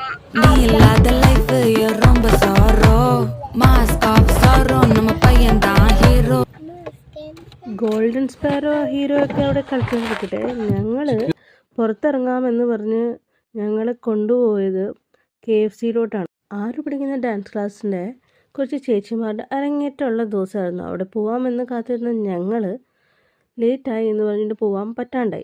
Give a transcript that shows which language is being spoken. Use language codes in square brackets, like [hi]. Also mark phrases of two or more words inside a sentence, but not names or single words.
[ta] நீ இல்லாத லைஃப் ரொம்ப சாரோ [en] mask of sorrow [ta] நம்ம பையன் தான் ஹீரோ. [ml] ഗോൾഡൻ സ്പാരോ ഹീറോ ഒക്കെ അവിടെ കളിക്കാൻ പറ്റട്ടെ. ഞങ്ങൾ പുറത്തിറങ്ങാമെന്ന് പറഞ്ഞ് ഞങ്ങളെ കൊണ്ടുപോയത് KFC-യിലോട്ടാണ്. 6 പഠിക്കുന്ന ഡാൻസ് ക്ലാസ്സിൻ്റെ കുറച്ച് ചേച്ചിമാരുടെ അരങ്ങേറ്റമുള്ള ദിവസമായിരുന്നു. അവിടെ പോകാമെന്ന് കാത്തിരുന്ന ഞങ്ങൾ ലേറ്റായി എന്ന് പറഞ്ഞിട്ട് പോകാൻ പറ്റാണ്ടായി.